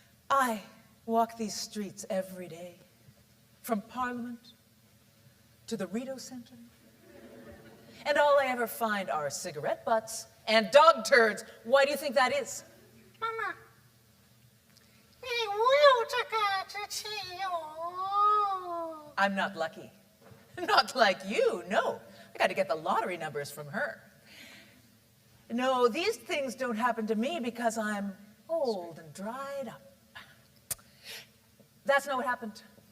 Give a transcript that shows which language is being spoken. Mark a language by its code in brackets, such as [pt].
[en] I walk these streets every day. From Parliament to the Rideau Center. And all I ever find are cigarette butts and dog turds. Why do you think that is? [zh] 妈妈，你无有这个志气哟。 [en] I'm not lucky. Not like you, no. I got to get the lottery numbers from her. No, these things don't happen to me because I'm old and dried up. That's not what happened.